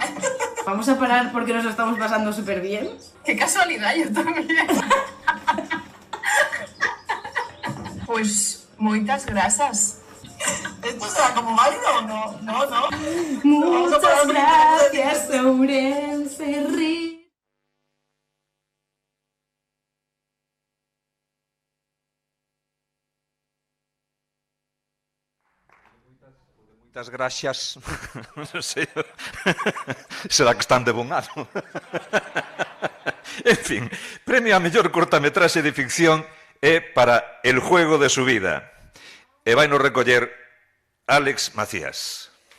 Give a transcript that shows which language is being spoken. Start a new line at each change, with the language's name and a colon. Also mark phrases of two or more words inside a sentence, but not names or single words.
Spanish: Vamos a parar porque nos lo estamos pasando súper bien. ¡Qué casualidad, yo también!
Galician: Pues, moitas grasas.
Spanish: ¿Esto será como válido o no? No. Muchas gracias, Ourense RIR.
Galician: Moitas graxas. Non sei. Será que están de bon ano. En fin, premio a mellor cortametraxe de ficción é para El juego de su vida. E vai nos recoller Álex Macías.